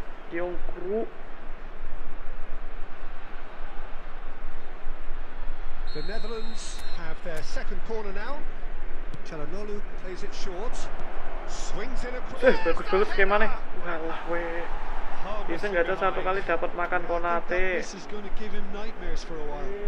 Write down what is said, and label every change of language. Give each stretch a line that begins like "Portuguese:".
English: Young crew. The Netherlands have their second corner now. Çalhanoğlu plays it short. Swings in across.
Indonesian: Bagus banget skemanya. Walah weh. Bisa nggak ada satu kali dapat makan Konate.
English: This is going to give him nightmares for a while.